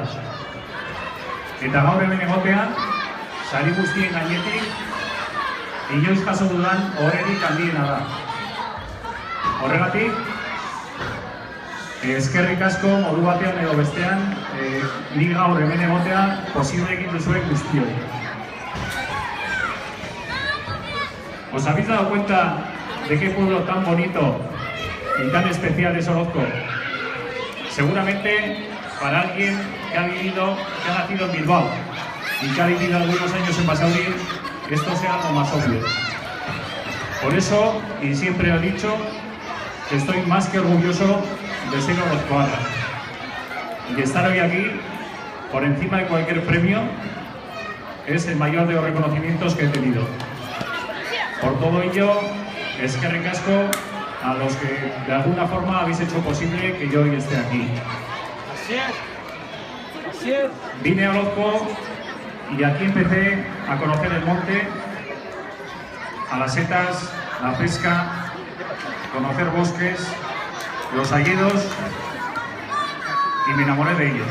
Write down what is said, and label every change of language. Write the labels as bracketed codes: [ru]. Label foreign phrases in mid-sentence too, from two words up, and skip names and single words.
[eu] Eta gaur hemen egotea, sari guztien gainetik, inoiz jaso dudan horrerik handiena da. Horregatik, eskerrik asko modu batean edo bestean, ni gaur hemen egotea posible egin duzuen guztioi. [es] ¿Os habéis dado cuenta de qué pueblo tan bonito y tan especial es Orozco? Seguramente para alguien que ha nacido en Bilbao y que ha vivido algunos años en Basauri, esto sea algo más obvio. Por eso, y siempre he dicho, que estoy más que orgulloso de ser orozcoarra y estar hoy aquí, por encima de cualquier premio, es el mayor de los reconocimientos que he tenido. Por todo ello, [eu] eskerrik asko [es] a los que de alguna forma habéis hecho posible que yo hoy esté aquí. Así es. Vine a Orozco y aquí empecé a conocer el monte, a las setas, la pesca, conocer bosques, los hayedos, y me enamoré de ellos.